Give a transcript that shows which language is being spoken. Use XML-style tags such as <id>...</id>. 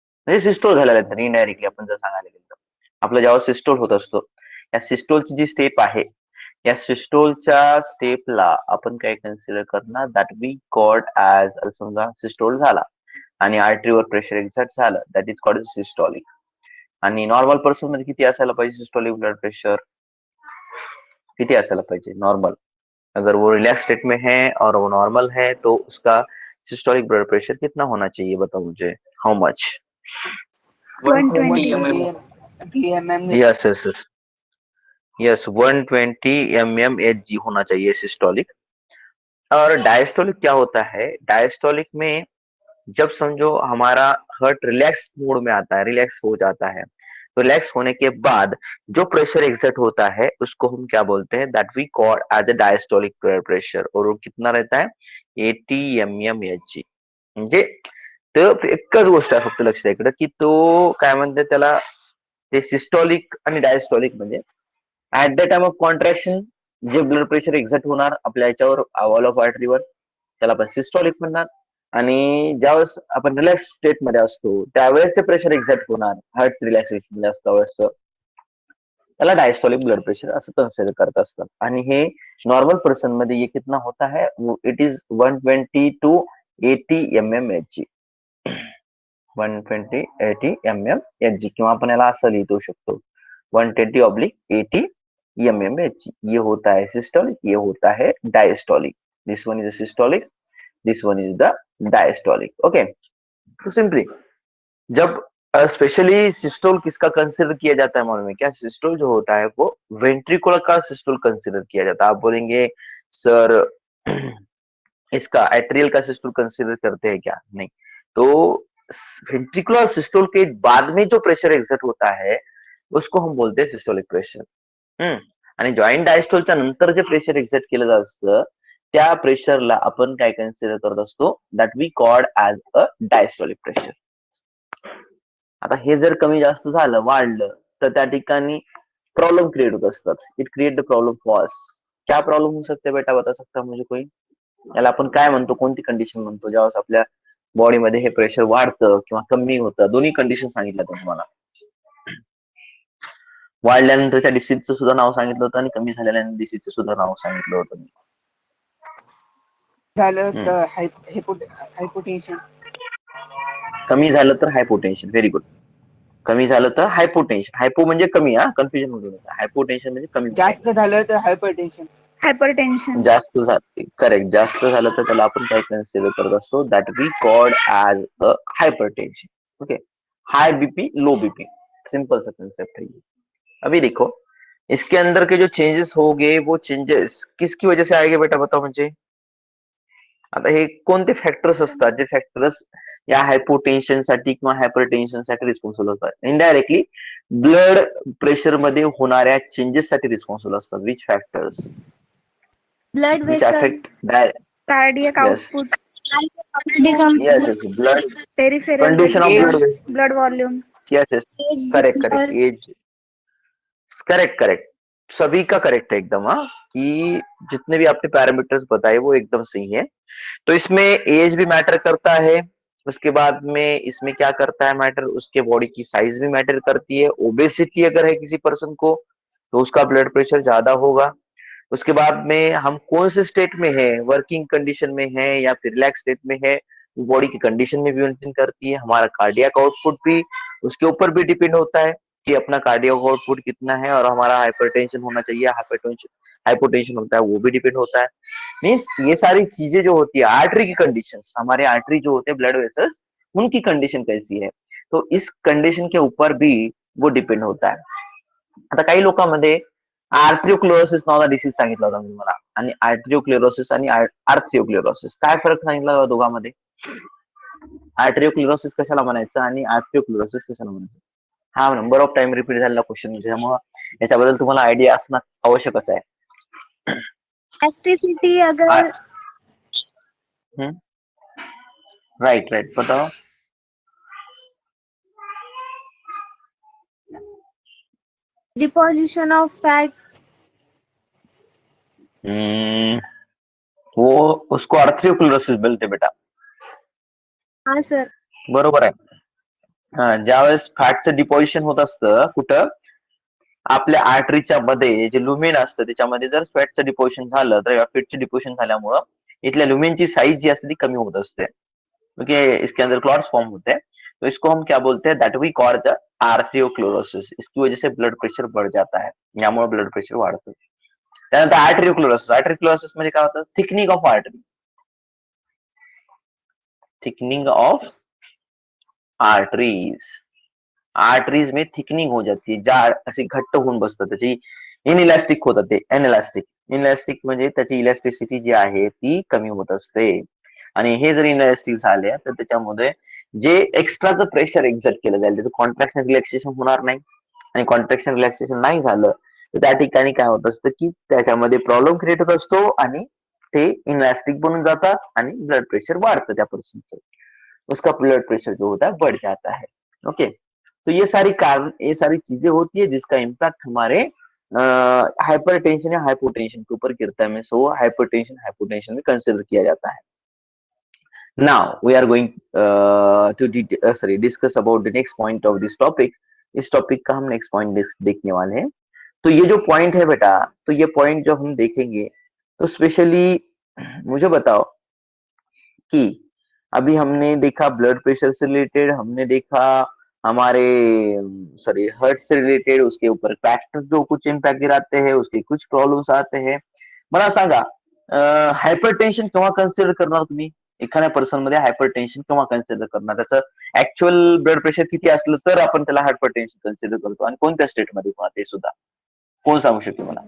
<mr>म्हणजे सिस्टोल झाल्यानंतर इनडायरेक्टली आपण जर सांगायला गेलो तर, आपलं जेव्हा सिस्टोल होत असतो, या सिस्टोलची जी स्टेप आहे, या सिस्टोलच्या स्टेपला आपण काय कन्सिडर करणार,</mr> <en>that we called as,</en> <mr>समजा सिस्टोल झाला आणि आर्टरीवर प्रेशर एक्झर्ट झालं, दॅट इज कॉल्ड सिस्टोलिक. आणि नॉर्मल पर्सन मध्ये किती असायला पाहिजे सिस्टोलिक ब्लड प्रेशर? किती असायला पाहिजे नॉर्मल?</mr> <hi>अगर वो रिलैक्स स्टेट में है और वो नॉर्मल है, तो उसका सिस्टोलिक ब्लड प्रेशर कितना होना चाहिए, बताओ मुझे,</hi> <en>How much? 120 120 mm. Yes yes yes yes,</en> <hi>120 mmHg होना चाहिए सिस्टोलिक. और डायस्टोलिक क्या होता है? डायस्टोलिक में जब समझो हमारा हार्ट रिलैक्स मोड में आता है, रिलैक्स हो जाता है, तो रिलैक्स होने के बाद जो प्रेशर एक्सर्ट होता है उसको हम क्या बोलते हैं,</hi> <en>That we call as a diastolic blood pressure.</en> <hi>और वो कितना रहता है? 80 mmHg.</hi> <mr>म्हणजे तो एकच गोष्ट आहे फक्त लक्षात इकडं, की तो काय म्हणते त्याला, ते सिस्टोलिक आणि डायस्टोलिक म्हणजे</mr> <en>at the time of contraction</en> <mr>जे ब्लड प्रेशर एक्झर्ट होणार आपल्या याच्यावर, वॉल ऑफ आर्टरीवर, त्याला आपण सिस्टोलिक म्हणणार. आणि ज्यावेळेस आपण रिलॅक्स स्टेट मध्ये असतो, त्यावेळेस ते प्रेशर एक्झर्ट होणार, हार्ट रिलॅक्सेशन मध्ये असतं वेळेस, त्याला डायस्टोलिक ब्लड प्रेशर असं कन्सिडर करत असतात. आणि हे नॉर्मल पर्सन मध्ये</mr> <hi>ये कितना होता है,</hi> <en>It is 120 to 80 mmHg.</en> <mr>120 80 mmHg, किंवा आपण याला असं लिहितो शकतो, 120/80 mmHg.</mr> <hi>ये होता है सिस्टोलिक, ये होता है diastolic.</hi> <en>This one is systolic, this one is the diastolic.</en> <hi>Okay, तो सिंपली जब स्पेशली सिस्टोल किसका कंसिडर किया जाता है मालूम है क्या? सिस्टोल जो होता है वो वेंट्रिकुलर का सिस्टोल कंसिडर किया जाता है. आप बोलेंगे सर इसका एट्रियल का सिस्टोल कंसिडर करते हैं क्या? नहीं. तो वेंट्रिकुलर सिस्टोल के बाद में जो प्रेशर एक्सर्ट होता है उसको हम बोलते हैं सिस्टोलिक प्रेशर.</hi> <mr>आणि जॉईंट डायस्टोलच्या नंतर जे प्रेशर एक्सर्ट केलं जात असतं, त्या प्रेशरला आपण काय कन्सिडर करत असतो,</mr> <en>That we called as a diastolic pressure.</en> <mr>आता हे जर कमी जास्त झालं, वाढलं, तर त्या ठिकाणी प्रॉब्लेम क्रिएट होत असतात.</mr> <en>It create the problem for us.</en> <hi>क्या प्रॉब्लेम हो सकते बेटा, बता सकता मुझे कोई?</hi> <mr>याला आपण काय म्हणतो, कोणती कंडिशन म्हणतो, ज्यावेळेस आपल्या बॉडीमध्ये हे प्रेशर वाढतं किंवा कमी होतं? दोन्ही कंडिशन सांगितलं तुम्हाला. वाढल्यानंतरच्या डिसीजचं सुद्धा नाव सांगितलं होतं आणि कमी झालेल्या डिसीजचं सुद्धा नाव सांगितलं होतं. झालं तर हायपोटेन्शन. कमी झालं तर हायपोटेन्शन. Very good. कमी झालं तर हायपोटेन्शन. हायपो म्हणजे कमी, हा कन्फ्युजन होऊ नका. हायपोटेन्शन म्हणजे कमी. जास्त झालं तर हायपरटेन्शन. हायपरटेन्शन. जास्त झालं, करेक्ट, जास्त झालं तर त्याला आपण काय कन्सिडर करत असतो,</mr> <en>That we called as a hypertension.</en> <hi>Okay, high BP, low BP, simple सा कंसेप्ट है ये. अभी देखो इसके अंदर के जो चेंजेस हो गए, वो चेंजेस किसकी वजह से आएंगे बेटा, बताओ मुझे.</hi> <mr>आता हे कोणते फॅक्टर्स असतात जे फॅक्टर्स या हायपोटेन्शन साठी किंवा हायपरटेन्शन साठी रिस्पॉन्सिबल होतात? इनडायरेक्टली ब्लड प्रेशर मध्ये होणाऱ्या चेंजेस साठी रिस्पॉन्सिबल असतात.</mr> <en>Which factors blood which vessel, affect cardiac yes output, yes yes blood peripheral condition of blood vessel. Blood volume, yes yes correct correct age correct correct,</en> <hi>सभी का correct है एकदम. हाँ, कि जितने भी आपने पैरामीटर्स बताए वो एकदम सही है. तो इसमें एज भी मैटर करता है. उसके बाद में इसमें क्या करता है मैटर, उसके बॉडी की साइज भी मैटर करती है. ओबेसिटी अगर है किसी पर्सन को तो उसका ब्लड प्रेशर ज्यादा होगा. उसके बाद में हम कौन से स्टेट में है, वर्किंग कंडीशन में है या फिर रिलैक्स स्टेट में है, बॉडी की कंडीशन में भी मेंटेन करती है. हमारा कार्डियक आउटपुट भी उसके ऊपर भी डिपेंड होता है कि अपना कार्डियक आउटपुट कितना है. और हमारा हाइपरटेंशन होना चाहिए, हाइपोटेंशन होता है, वो भी डिपेंड होता है. मीन्स ये सारी चीजें जो होती है, आर्टरी की कंडीशन, हमारे आर्टरी जो होते हैं ब्लड वेसल्स, उनकी कंडीशन कैसी है, तो इस कंडीशन के ऊपर भी वो डिपेंड होता है.</hi> <mr>आता काही लोकांमध्ये आर्थ्रिओक्लेरोसिस नावाचा डिसीज सांगितला होता मी तुम्हाला, आणि आर्ट्रिओक्लेरोसिस आणि आर्थ्रिओक्लेरोसिस काय फरक सांगितला होता दोघांमध्ये? आर्ट्रिओक्लेरोसिस कशाला म्हणायचं आणि आर्थ्रिओक्लेरोसिस कशाला म्हणायचं? हा नंबर ऑफ टाइम रिपीट झालेला क्वेश्चन, त्यामुळे याच्याबद्दल तुम्हाला आयडिया असणं आवश्यकच आहे. एसटीसीटी अगर</mr> <en>right right</en> <hi>बताओ.</hi> <en>deposition of fat,</en> <hi>वो उसको आर्थ्रिओक्लेरोसिस बोलते बेटा. हाँ सर.</hi> <mr>बरोबर आहे. हा, ज्यावेळेस फॅटचं डिपॉझिशन होत असतं कुठं, आपल्या आर्टरीच्या मध्ये जे लुमेन असतं त्याच्यामध्ये जर फॅटचं डिपॉझिशन झालं तर फॅटचं डिपॉझिशन झाल्यामुळं इथल्या लुमेनची साईज जी असते ती कमी होत असते.</mr> <hi>ओके, इसके अंदर क्लॉट्स फॉर्म होते हैं, तो इसको हम क्या बोलते हैं,</hi> <en>That we call the atherosclerosis.</en> <hi>इसकी वजह से ब्लड प्रेशर बढ़ जाता है,</hi> <mr>यामुळे ब्लड प्रेशर वाढतं. त्यानंतर आर्टरियोक्लोरोसिस. आर्टरियोक्लोरोसिस म्हणजे काय होतं,</mr> <en>Thickening of artery. Thickening of arteries.</en> <hi>Arteries में थिकनिंग हो जाती है,</hi> <mr>जाड अशी घट्ट होऊन बसतात, त्याची इनइलास्टिक होतात, ते एनइलास्टिक. इनइलास्टिक म्हणजे त्याची इलास्टिसिटी जी आहे ती कमी होत असते. आणि हे जर इनइलास्टिक झाले तर त्याच्यामध्ये जे एक्स्ट्राचं प्रेशर एक्झर्ट केलं जाईल त्याचं कॉन्ट्रॅक्शन रिलॅक्सेशन होणार नाही. आणि कॉन्ट्रॅक्शन रिलॅक्सेशन नाही झालं तर त्या ठिकाणी काय होत असतं की त्याच्यामध्ये प्रॉब्लेम क्रिएट होत असतो आणि ते इनइलास्टिक बनून जातात आणि ब्लड प्रेशर वाढतं त्या पर्सनचं.</mr> <hi>उसका ब्लड प्रेशर जो होता है बढ़ जाता है. ओके, तो ये सारी कारण, ये सारी चीजें होती है जिसका इम्पैक्ट हमारे हाइपरटेंशन या हाइपोटेंशन के ऊपर गिरता है. सो हाइपरटेंशन हाइपोटेंशन में कंसिडर किया जाता है.</hi> <en>Now we are going to discuss about the next point of this topic.</en> <hi>इस टॉपिक का हम नेक्स्ट पॉइंट देखने वाले हैं. तो ये जो पॉइंट है बेटा, तो ये पॉइंट जो हम देखेंगे तो स्पेशली मुझे बताओ कि अभी हमने देखा ब्लड प्रेशर से रिलेटेड, हमने देखा हमारे सॉरी हार्ट से रिलेटेड, उसके ऊपर फैक्टर्स जो कुछ इम्पॅक्ट गिराते हैं, उसके कुछ प्रॉब्लेम्स आते हैं.</hi> <mr>मला सांगा, हायपरटेन्शन केव्हा कन्सिडर करणार तुम्ही? एखाद्या पर्सन मध्ये हायपरटेन्शन केव्हा कन्सिडर करणार? त्याचं ऍक्च्युअल ब्लड प्रेशर किती असलं तर आपण त्याला हायपरटेन्शन कन्सिडर करतो, आणि कोणत्या स्टेटमध्ये ते सुद्धा कोण सांगू शकतो मला?</mr>